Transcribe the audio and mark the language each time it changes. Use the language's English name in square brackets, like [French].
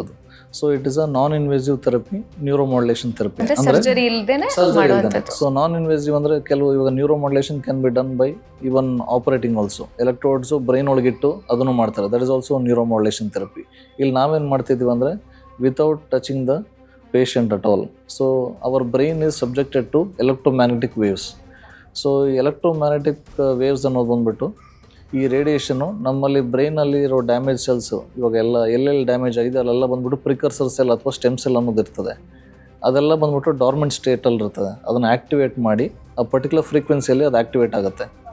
[English] ಅದು so it is a non invasive therapy, neuromodulation therapy. [Kannada] Surgery ಇಲ್ಲದೇನೆ ಮಾಡುವಂಥದ್ದು. [English] so non invasive [Kannada] ಅಂದರೆ ಕೆಲವು ಇವಾಗ [English] Neuromodulation can be done by even operating also. [Kannada] ಎಲೆಕ್ಟ್ರೋಡ್ಸು brain ಒಳಗಿಟ್ಟು ಅದನ್ನು ಮಾಡ್ತಾರೆ, [English] That is also neuromodulation therapy. [Kannada] ಇಲ್ಲಿ ನಾವೇನು ಮಾಡ್ತಿದ್ದೀವಿ ಅಂದರೆ [English] Without touching the patient at all. So our brain is subjected to electromagnetic waves. [Kannada] So electromagnetic waves ಅನ್ನೋದು ಬಂದ್ಬಿಟ್ಟು ಈ ರೇಡಿಯೇಷನ್ನು ನಮ್ಮಲ್ಲಿ ಬ್ರೈನಲ್ಲಿ ಇರೋ ಡ್ಯಾಮೇಜ್ ಸೆಲ್ಸು, ಇವಾಗ ಎಲ್ಲೆಲ್ಲಿ ಡ್ಯಾಮೇಜ್ ಆಗಿದೆ ಅಲ್ಲೆಲ್ಲ ಬಂದ್ಬಿಟ್ಟು ಪ್ರಿಕರ್ಸರ್ ಸೆಲ್ ಅಥವಾ ಸ್ಟೆಮ್ ಸೆಲ್ ಅನ್ನೋದು ಇರ್ತದೆ. ಅದೆಲ್ಲ ಬಂದ್ಬಿಟ್ಟು ಡಾರ್ಮೆಂಟ್ ಸ್ಟೇಟಲ್ಲಿ ಇರ್ತದೆ. ಅದನ್ನು ಆ್ಯಕ್ಟಿವೇಟ್ ಮಾಡಿ ಆ ಪರ್ಟಿಕ್ಯುಲರ್ ಫ್ರೀಕ್ವೆನ್ಸಿಯಲ್ಲಿ ಅದು ಆ್ಯಕ್ಟಿವೇಟ್ ಆಗುತ್ತೆ.